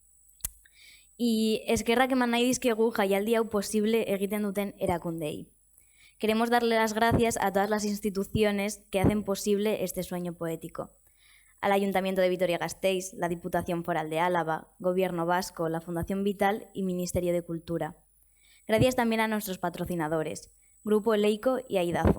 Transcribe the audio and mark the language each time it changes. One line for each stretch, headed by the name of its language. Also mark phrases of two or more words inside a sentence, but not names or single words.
Basque: Y eskerrak eman nahi dizkegu jaialdi hau posible egiten duten erakundei.
Spanish: Queremos darle las gracias a todas las instituciones que hacen posible este sueño poético. Al Ayuntamiento de Vitoria-Gasteiz, la Diputación Foral de Álava, Gobierno Vasco, la Fundación Vital y Ministerio de Cultura. Gracias también a nuestros patrocinadores, Grupo Leico y Aidazo.